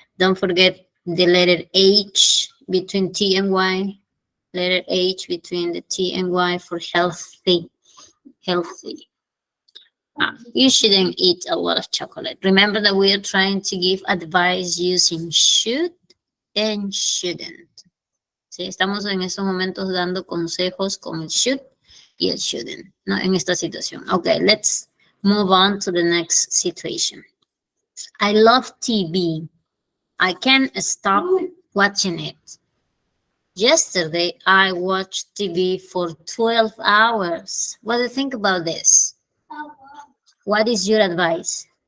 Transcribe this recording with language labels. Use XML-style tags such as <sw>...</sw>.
<en>Don't forget the letter H between T and Y. Letter H between the T and Y for healthy. Healthy. You shouldn't eat a lot of chocolate. Remember that we are trying to give advice using should and shouldn't.</en> <es>¿Sí? Estamos en estos momentos dando consejos con el should y el shouldn't, ¿no? En esta situación.</es> <en>Okay, let's move on to the next situation. I love TV. I can't stop watching it. Yesterday, I watched TV for 12 hours. What do you think about this? What is your advice?</en>